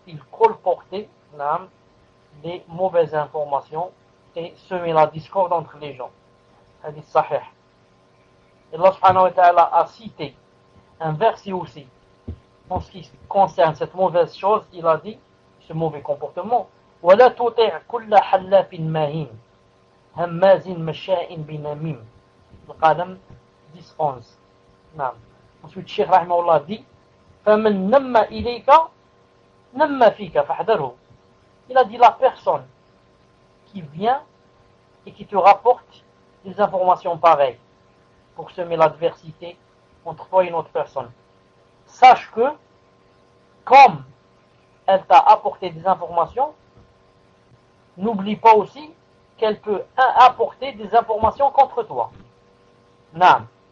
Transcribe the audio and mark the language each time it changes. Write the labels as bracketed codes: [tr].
[fr] Il colportait l'âme des mauvaises informations et semait la discorde entre les gens. Hadith Sahih. Allah subhanahu wa ta'ala a cité un verset aussi. En ce qui concerne cette mauvaise chose, il a dit ce mauvais comportement. [ar] وَلَا تُطِعْ كُلَّ حَلَّافٍ مَهِينٍ هَمَّازٍ مَشَّاءٍ بِنَمِيمٍ Al-Qalam 10-11. Naam. [fr] Ensuite, Cheikh Rahimahullah dit [ar] فَمَنْ نَمَّ إِلَيْكَ نَمَّ فِيكَ فَحْذَرُهُ [fr] Il a dit la personne qui vient et qui te rapporte des informations pareilles pour semer l'adversité entre toi et une autre personne. Sache que, comme elle t'a apporté des informations, n'oublie pas aussi qu'elle peut apporter des informations contre toi. Nam.